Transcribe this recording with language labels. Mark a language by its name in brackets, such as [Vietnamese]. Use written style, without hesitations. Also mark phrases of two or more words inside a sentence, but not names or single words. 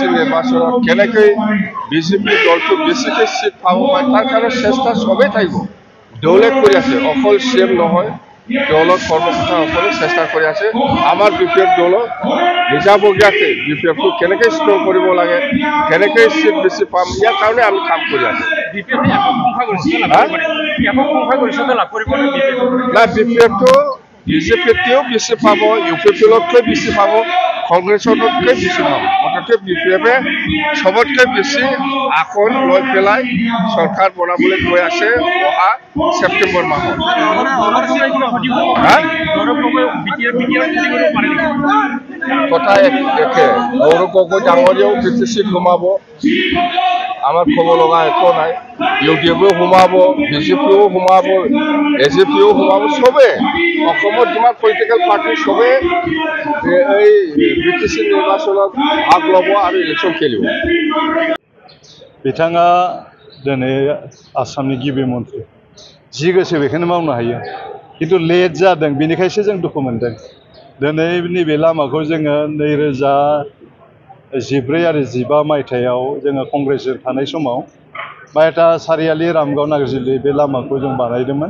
[Assamese] নিৰ্বাচনত কেনেকৈ বিজেপি দলটো বেছিকৈ চিট পাব পাৰে তাৰ কাৰণে চেষ্টা চবেই থাকিব দলে কৰি আছে অকল চিএম নহয় দলত কৰ্মকৰ্তাসকলে চেষ্টা কৰি আছে আমাৰ বিপিএফ দলক নিজাববীয়াকৈ বিপিএফটো কেনেকৈ ষ্ট্ৰং কৰিব লাগে কেনেকৈ চিট বেছি পাম ইয়াৰ কাৰণে আমি কাম কৰি আছোঁ নাই বিপিএফটো বিজেপিকেও বেশি পাবো, ইউপিপিএলকে বেশি পাবো, কংগ্রেসকে বেশি পাবো। মুঠতে বিপিএফে সবতকে বেশি আকন লৈ পেলাই সরকার বনাবলৈ গৈ আছে অহা সেপ্টেম্বর মাহত। কথা একে গৌরব গগৈ ডাঙৰীয়াও বিটিসি সোমাব, আমার খবর লগা একো নাই। ইউডিএফও সোমাব, বিজেপিও সোমাব, এজেপিও সোমাব, সবে যিমান [English] political party [Assamese] সবে এই বিটিসি নির্বাচনত ভাগ লব আর ইলেকশন খেলিব। [Bodo] बिथाङा दिनै आसामनि गिबि मन्थ्रि जि गोसो बेखौनो मावनो हायो खिन्थु लेट जादों बेनिखायसो जों दुखु मोनदों। दिनै नैबे लामाखौ जोङो 2014 आरो 15 मायथाइयाव जोङो कंग्रेसजों थानाय समाव बायटा सारियालि रामगाव नागारजुलि बे लामाखौ जों बानायदोंमोन।